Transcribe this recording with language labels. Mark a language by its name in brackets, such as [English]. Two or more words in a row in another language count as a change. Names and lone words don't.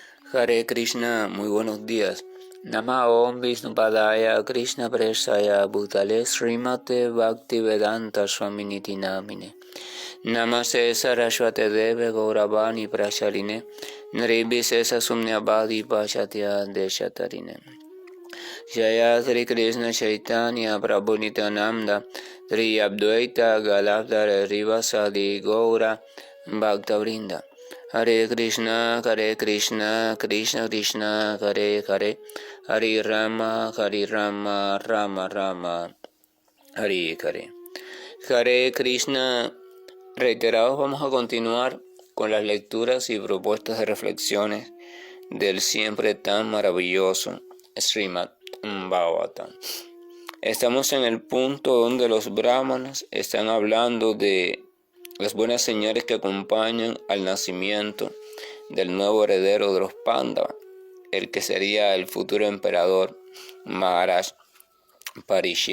[Sanskrit] हरे कृष्ण, [Spanish] muy buenos días. [Sanskrit] नम ॐ विष्णुपादाय कृष्ण प्रेष्ठाय भूतले श्रीमते भक्तिवेदान्त स्वामिनिति नामिने नमस्ते सारस्वते देवे गौरवाणी प्रचारिणे निर्विशेष शून्यवादि पाश्चात्य देशतारिणे जय श्री कृष्ण चैतन्य प्रभु नित्यानन्द श्री अद्वैत गदाधर श्रीवासादि गौर भक्तवृन्द हरे कृष्ण कृष्ण कृष्ण हरे हरे हरे राम राम राम हरे हरे. हरे कृष्ण, [Spanish] reiterados vamos a continuar con las lecturas y propuestas de reflexiones del siempre tan maravilloso Srimad Bhagavatam. Estamos en el punto donde los brahmanas están hablando de las buenas señales que acompañan al nacimiento del nuevo heredero de los Pándavas, el que sería el futuro emperador Maharaj Parishi.